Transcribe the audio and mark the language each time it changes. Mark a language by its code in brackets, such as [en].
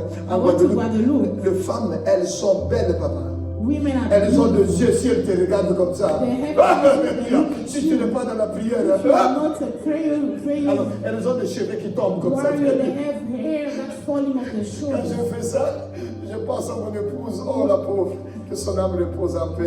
[fr] En Guadeloupe, les femmes, elles sont belles, papa. Elles ont des yeux, si elles te regardent comme ça. Si tu n'es pas dans la prière, [en] if you are not praying, [fr] alors elles ont des cheveux qui tombent comme ça. [en] warrior, they have hair that's falling off the shoulders. [fr] je fais ça, je pense à mon épouse, oh la pauvre, que son âme repose en paix.